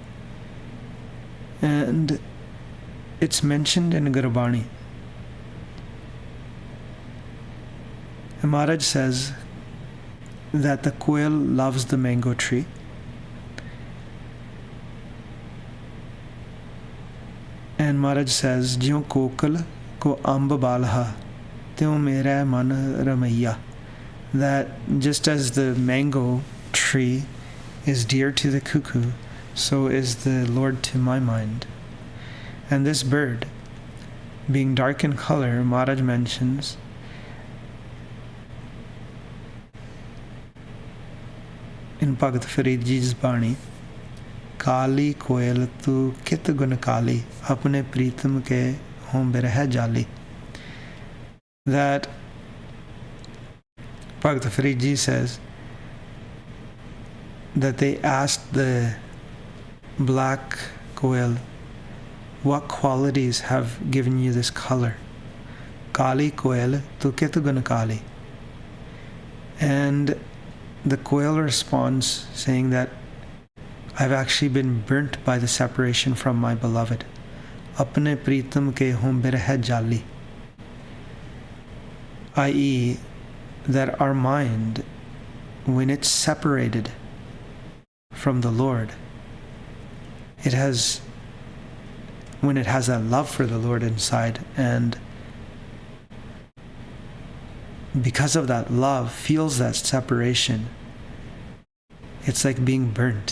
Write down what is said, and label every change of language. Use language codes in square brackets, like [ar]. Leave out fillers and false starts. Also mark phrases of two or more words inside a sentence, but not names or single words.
[en] And it's mentioned in Gurbani. And Maharaj says that the quail loves the mango tree. And Maharaj says, [pa] "ਜਿਉ ਕੋਕਿਲ ਕਉ ਅੰਬੁ ਬਲਹਾ ਤਿਉ ਮੇਰੈ ਮਨਿ ਰਾਮਈਆ." [en] That just as the mango tree is dear to the cuckoo, so is the Lord to my mind. And this bird, being dark in color, Maharaj mentions, in Bhagat Farid Ji's Bani, [pa] "ਕਾਲੀ ਕੋਇਲ ਤੂ ਕਿਤ ਗੁਨ ਕਾਲੀ ਅਪਨੇ ਪ੍ਰੀਤਮ ਕੇ ਹਉ ਬਿਰਹੈ ਜਾਲੀ." [en] That Bhagat Farid Ji says that they asked the black koel, "What qualities have given you this color?" [pa] "ਕਾਲੀ ਕੋਇਲ ਤੂ ਕਿਤ ਗੁਨ ਕਾਲੀ." [en] And the koel responds saying that I've actually been burnt by the separation from my beloved. [pa] ਅਪਨੇ ਪ੍ਰੀਤਮ ਕੇ ਹਉ ਬਿਰਹੈ ਜਾਲੀ. [en] I.e., that our mind, when it's separated from the Lord, when it has that love for the Lord inside, and because of that love, feels that separation, it's like being burnt.